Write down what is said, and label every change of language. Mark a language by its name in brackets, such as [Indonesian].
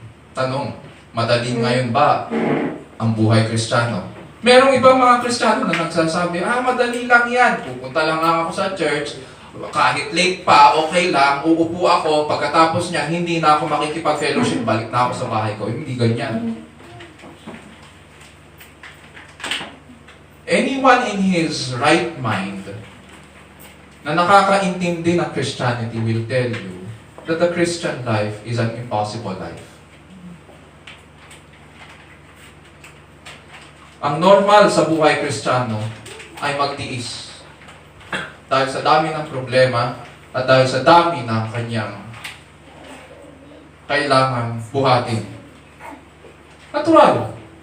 [Filipino] Tanong, madali ngayon ba ang buhay Kristiyano? Merong ibang mga Kristiyano na nagsasabi, madali lang yan. Pupunta lang ako sa church, kahit late pa, okay lang, uupo ako, pagkatapos niya, hindi na ako makikipag-fellowship, balik na ako sa bahay ko. Hindi ganyan. [English] Anyone in his right mind [Filipino] na nakakaintindi ng [English] Christianity will tell you that the Christian life is an impossible life. [Filipino] Ang normal sa buhay Kristiyano ay magtiis. Dahil sa dami ng problema at dahil sa dami ng kanyang kailangan buhatin. Natural.